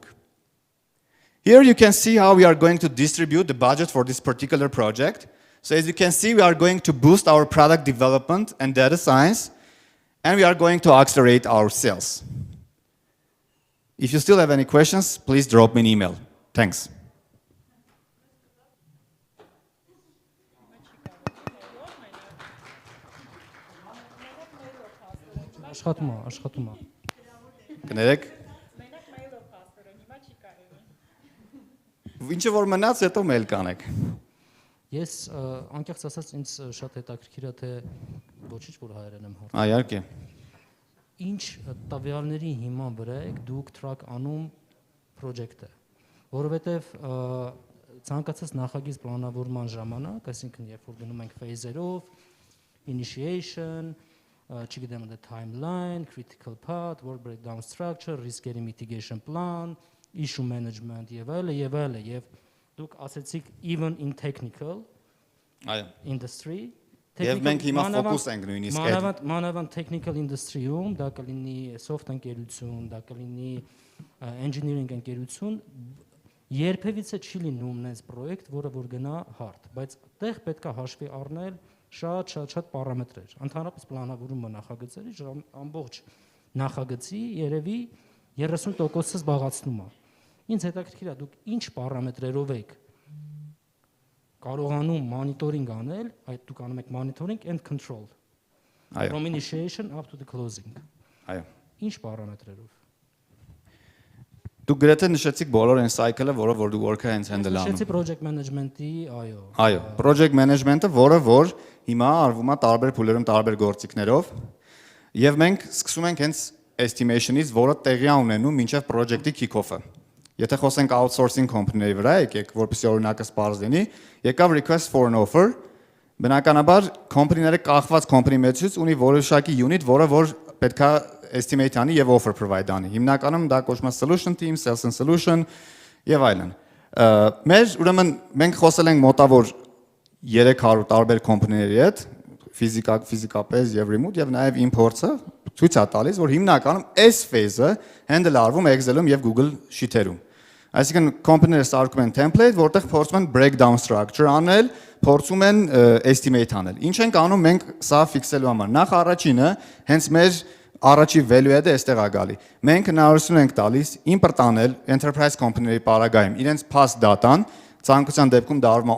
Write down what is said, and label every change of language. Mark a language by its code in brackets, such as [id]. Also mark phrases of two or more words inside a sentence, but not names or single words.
[en] Here you can see how we are going to distribute the budget for this particular project. So as you can see, we are going to boost our product development and data science, and we are going to accelerate our sales. If you still have any questions, please drop me an email. Thanks. [hy] Աշխատում է։ Կներեք։ Ինչը որ մնաց, հետո մեյլ կանեք։ Ես անկեղծ ասած ինձ շատ հետաքրքիր է թե ոչինչ որ հայերեն եմ հարցնում։ Իհարկե։ Ինչ տվյալների հիման վրա եք դուք track անում project-ը, որովհետև ցանկացած նախագիծ պլանավորման ժամանակ, այսինքն երբ որ գնում ենք phase-երով, [en] initiation, չգիտեմ the timeline, critical path, work breakdown structure, risk-երի mitigation plan, issue management [hy] եւ այլն եւ դուք ասեցիք [en] even in technical industry [hy] Եվ մենք հիմա ֆոկուս ենք նույնիսկ մանավանդ [en] technical industry-ում, [hy] դա կլինի soft ընկերություն, դա կլինի engineering ընկերություն, երբևիցե չի լինում նենց պրոյեկտ, որը որ գնա hard, բայց այդտեղ պետք է հաշվի առնել շատ պարամետրեր։ Ընդհանրապես պլանավորումը նախագծերի ամբողջ նախագծի երևի 30%-ը զբաղացնում է։ Ինձ հետաքրքիր է դուք ինչ պարամետրերով եք կարողանում monitoring անել, այդ դուք անում եք [en] monitoring and control. From initiation up to the closing. [hy] Այո։ Ինչ պարամետրերով։ Դուք գրեթե նշեցիք բոլոր այն cycle-ը, որը որ դու work-ը հենց handle անում։ Նշեցի [en] project management-ի, [hy] այո։ Այո, [en] project management-ը, [hy] որը որ հիմա արվում է տարբեր փուլերում, տարբեր գործիքներով, եւ մենք սկսում ենք հենց estimation-ից, որը տեղի է ունենում մինչեւ project-ի kick-off-ը։ Եթե խոսենք [en] outsourcing company-ների [hy] վրա, եկեք, որպեսզի օրինակը սպառ լինի, եկավ [en] request for an offer, [hy] բնականաբար company-ները կախված company մեծից ունի որոշակի unit, որը որ պետքա estimate անի եւ [en] offer provide [hy] անի։ Հիմնականում դա կոչվում է [en] solution team, sales and solution [hy] եւ այլն։ Մեր ուրեմն մենք խոսել ենք մոտավոր 300 տարբեր company-ների հետ, ֆիզիկապես եւ remote եւ նաեւ import-ը ցույց է տալիս, որ հիմնականում այս [en] phase-ը handle [hy] արվում Excel-ում եւ Google Sheet-երում։ Այսինքն company-ները սարքում են template, որտեղ փորձում են [en] breakdown structure [hy] անել, փորձում են estimate անել։ Ինչ ենք անում մենք սա ֆիքսելու համար։ Նախ առաջինը, հենց մեր առաջի value-ը այստեղ է գալի։ Մենք հնարավորություն ենք տալիս import անել [en] enterprise company-ների [hy] պարագայում իրենց [en] past data-ն, [hy] ցանկության դեպքում դա արվում է